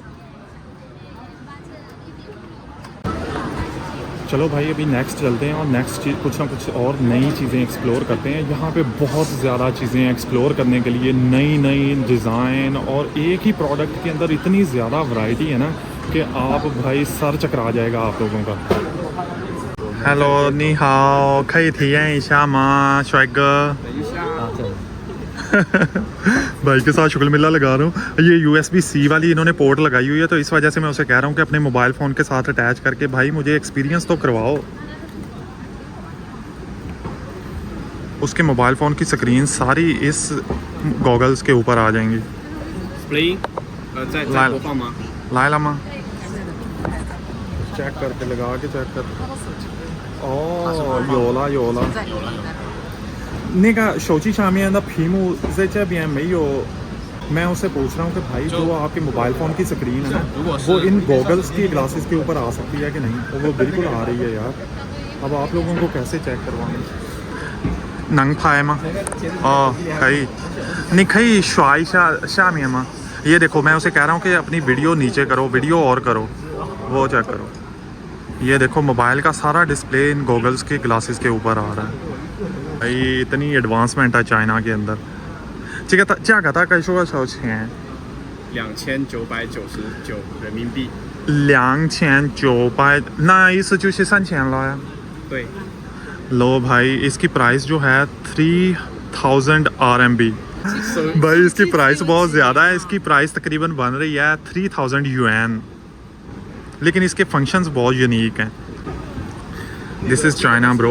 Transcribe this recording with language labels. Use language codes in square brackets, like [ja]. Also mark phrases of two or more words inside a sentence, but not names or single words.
[hi] चलो भाई अभी नेक्स्ट चलते हैं और नेक्स्ट चीज़ कुछ ना कुछ और नई चीज़ें एक्सप्लोर करते हैं. यहाँ पे बहुत ज़्यादा चीज़ें एक्सप्लोर करने के लिए, नई डिज़ाइन और एक ही प्रोडक्ट के अंदर इतनी ज़्यादा वैरायटी है ना कि आप भाई सर चकरा जाएगा आप लोगों का. हेलो [zh] 你好可以体验一下吗帅哥 [hi] भाई के साथ शुक्ल मिला लगा रहा हूँ. ये USB-C वाली इन्होंने पोर्ट लगाई हुई है तो इस वजह से मैं उसे कह रहा हूँ कि अपने [en] mobile phone [hi] के साथ अटैच करके भाई मुझे एक्सपीरियंस तो करवाओ. उसके [en] mobile phone [hi] की स्क्रीन सारी इस गॉगल्स के ऊपर आ जाएंगी. लाए लामा चेक करके लगा के चेक कर. [zh] 哦，有了有了。那个手机上面的屏幕在这边没有。 [hi] मैं उससे पूछ रहा हूँ कि भाई जो आपके [en] mobile phone [hi] की स्क्रीन है ना, वो इन गॉगल्स की ग्लासेस के ऊपर आ सकती है कि नहीं? और वो बिल्कुल आ रही है यार. अब आप लोगों को कैसे चेक करवाएंगे? [zh] 能拍吗？哦，可以。你可以刷一下下面吗？ [hi] ये देखो मैं उसे कह रहा हूँ कि अपनी वीडियो नीचे करो, वीडियो और करो, वो चेक करो. ये देखो मोबाइल का सारा डिस्प्ले इन गॉगल्स के ग्लासेस के ऊपर आ रहा है. भाई इतनी एडवांसमेंट है चाइना के अंदर. [zh] 这个价格大概是多少钱？2999人民币。 2900，那意思就是3000了呀。对。 [hi] लो भाई इसकी प्राइस जो है 3000 RMB. भाई इसकी प्राइस बहुत ज़्यादा है. इसकी प्राइस तकरीबन बन रही है 3000 yuan. लेकिन इसके फंक्शंस बहुत यूनिक हैं. [en] This is China bro.